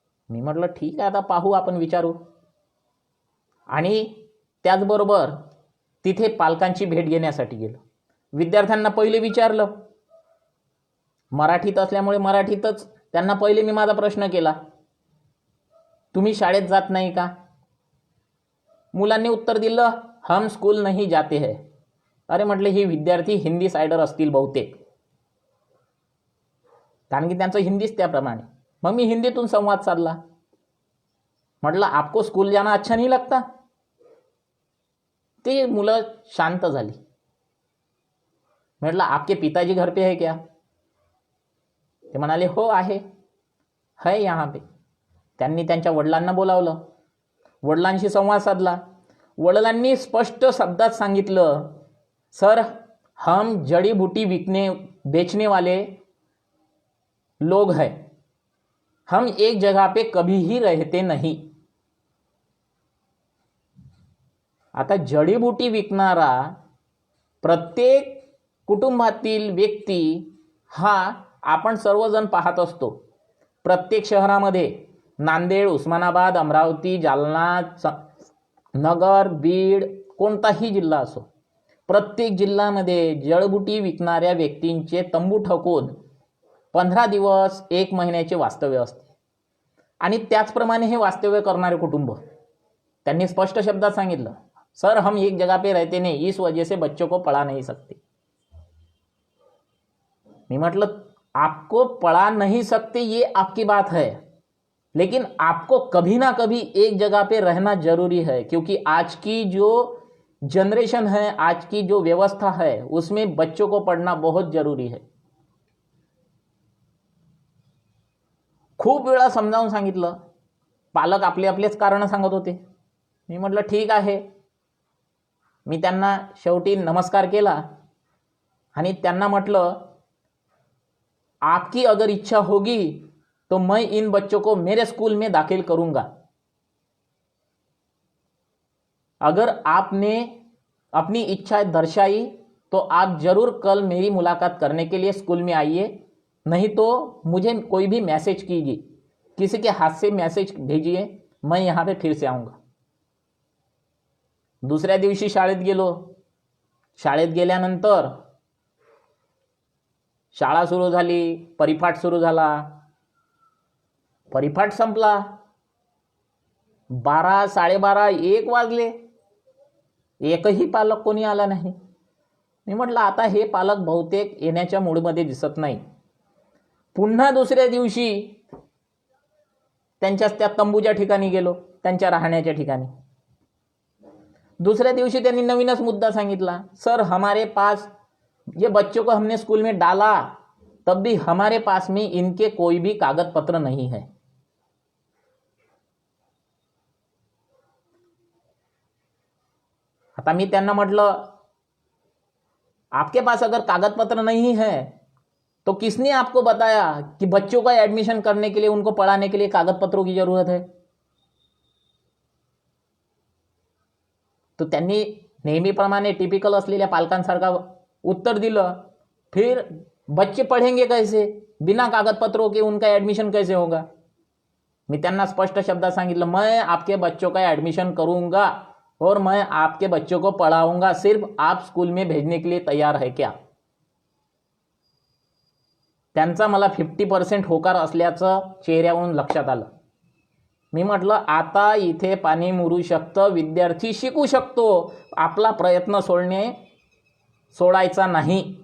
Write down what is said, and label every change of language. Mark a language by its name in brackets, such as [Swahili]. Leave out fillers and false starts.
[Marathi] मी म्हटलं ठीक आहे, आता पाहू, आपण विचारू. आणि त्याचबरोबर तिथे पालकांची भेट घेण्यासाठी गेलो. विद्यार्थ्यांना पहिले विचारलं. मराठीत असल्यामुळे मराठीतच त्यांना पहिले मी माझा प्रश्न केला, तुम्ही शाळेत जात नाही का? मुलांनी उत्तर दिलं, [Hindi] हम स्कूल नहीं जाते हैं. [Marathi] अरे म्हटले हे विद्यार्थी हिंदी सायडर असतील बहुतेक, कारण की त्यांचं हिंदीच त्याप्रमाणे. मग मी हिंदीतून संवाद साधला. म्हटलं [Hindi] आपको स्कूल जाना अच्छा नहीं लगता? [Marathi] ते मुलं शांत झाली. म्हटलं [Hindi] आपके पिताजी घर पे है क्या? [Marathi] ते म्हणाले हो आहे, [Hindi] है यहाँ पे. [Marathi] त्यांनी त्यांच्या वडिलांना बोलावलं. वडिलांशी संवाद साधला. वडिलांनी स्पष्ट शब्दात सांगितलं, [Hindi] सर हम जड़ी बूटी बेचने वाले लोग हैं, हम एक जगह पे कभी ही रहते नहीं. [Marathi] आता जडीबुटी विकणारा प्रत्येक कुटुंबातील व्यक्ती हा आपण सर्वजण पाहत असतो. प्रत्येक शहरामध्ये, नांदेड, उस्मानाबाद, अमरावती, जालना, नगर, बीड, कोणताही जिल्हा असो, प्रत्येक जिल्ह्यामध्ये जडीबुटी विकणाऱ्या व्यक्तींचे तंबू ठोकून 15 दिवस 1 महिन्याचे वास्तव्य असते. आणि त्याचप्रमाणे हे वास्तव्य करणारे कुटुंब त्यांनी स्पष्ट शब्दात सांगितलं, [Hindi] सर हम एक जगह पे रहते नहीं, इस वजह से बच्चों को पढ़ा नहीं सकते. मैं मतलब आपको पढ़ा नहीं सकते ये आपकी बात है, लेकिन आपको कभी ना कभी एक जगह पे रहना जरूरी है, क्योंकि आज की जो जनरेशन है, आज की जो व्यवस्था है, उसमें बच्चों को पढ़ना बहुत जरूरी है. [Marathi] खूप वेळा समजावून सांगितलं. पालक आपले आपलेच कारण सांगत होते. मी म्हटलं ठीक आहे. मी त्यांना शेवटी नमस्कार केला आणि त्यांना म्हटलं, [Hindi] आपकी अगर इच्छा होगी तो मैं इन बच्चों को मेरे स्कूल में दाखिल करूंगा. अगर आपने अपनी इच्छा दर्शाई तो आप जरूर कल मेरी मुलाकात करने के लिए स्कूल में आइए, नहीं तो मुझे कोई भी मैसेज कीजिए, किसी के हाथ से मैसेज भेजिए, मैं यहाँ पे फिर से आऊँगा. [Marathi] दुसऱ्या दिवशी शाळेत गेलो. शाळेत गेल्यानंतर शाळा सुरू झाली, परिपाठ सुरू झाला. परिपाठ संपला. 12, 12:30, 1 वाजले. एकही पालक कोणी आला नाही. मी म्हटलं आता हे पालक बहुतेक येण्याच्या मूडमध्ये दिसत नाही. पुन्हा दुसऱ्या दिवशी त्यांच्याच त्या तंबूच्या ठिकाणी गेलो, त्यांच्या राहण्याच्या ठिकाणी. दूसरे दिवशी त्यांनी नवीनच मुद्दा सांगितला, [Hindi] सर हमारे पास ये बच्चों को हमने स्कूल में डाला, तब भी हमारे पास में इनके कोई भी कागज पत्र नहीं है. [Marathi] आता मी त्यांना म्हटलं, [Hindi] आपके पास अगर कागज पत्र नहीं है तो किसने आपको बताया कि बच्चों का एडमिशन करने के लिए, उनको पढ़ाने के लिए कागज पत्रों की जरूरत है. [Marathi] तो त्यांनी नेहमीप्रमाणे टिपिकल असलेल्या पालकांसारखा उत्तर दिलं, [Hindi] फिर बच्चे पढ़ेंगे कैसे, बिना कागज पत्रों के उनका एडमिशन कैसे होगा. [Marathi] मी त्यांना स्पष्ट शब्दात सांगितलं, [Hindi] मैं आपके बच्चों का एडमिशन करूंगा और मैं आपके बच्चों को पढ़ाऊंगा, सिर्फ आप स्कूल में भेजने के लिए तैयार है क्या. [Marathi] त्यांचा मला 50% होकार असल्याचं चेहऱ्यावरून लक्षात आलं. मी म्हटलं आता इथे पाणी मुरू शकतं, विद्यार्थी शिकू शकतो, आपला प्रयत्न सोडायचा नाही.